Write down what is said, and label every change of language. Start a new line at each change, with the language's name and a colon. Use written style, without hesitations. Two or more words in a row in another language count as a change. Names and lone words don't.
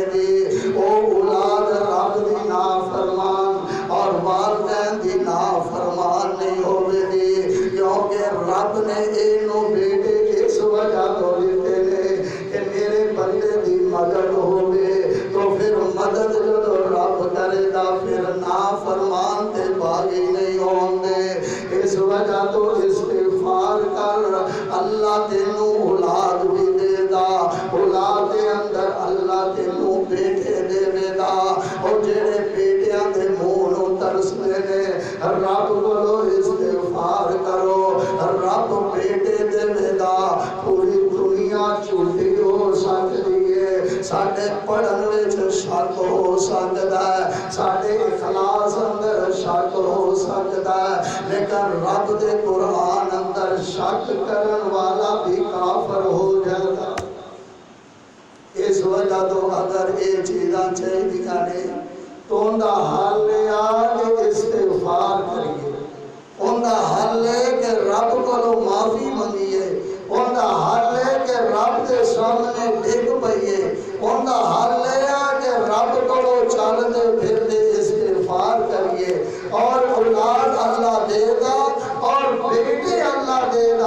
Punjabi: گی، او اولاد رب دی نافرمان اور والدین دی نافرمان نہیں ہوئے گی، کیونکہ رب نے اینو بیٹے اس وجہ تو دیتے نے کہ میرے بندے دی مدد ہوئے، تو پھر مدد جب رب کرے گا پھر نافرمان تے باغی نہیں ہوں گے۔ اس وجہ تو استغفار کر، اللہ تینوں اولاد بھی دے گا، اولاد دے اندر اللہ تینوں بیٹے دے گا، اور جڑے بیٹیاں دے منہ نوں ترسدے نے رب کولو استغفار کرو، رب بیٹے دے گا۔
Urdu: پوری دنیا جھوٹی ہو سکتی ہے،
Punjabi: ساڈے پڑھن وچ شک ہو سکتا ہے، ساڈے اخلاص اندر شک ہو سکتا ہے، لیکن رب دے قرآن اندر شک کرن والا بھی کافر ہو جاتا۔
Urdu: اس وجہ تو اگر یہ چیزاں چاہیے نے تو ان کا حل یہ کہ استغفار کریے، ان کا حل ہے کہ رب کو معافی منگیے، ان کا حل ہے کہ رب کے سامنے ڈگ پئیے، ان کا حل ہے کہ رب کو چلتے پھرتے استغفار کریے، اور اولاد اللہ دے گا اور بیٹے اللہ دے گا۔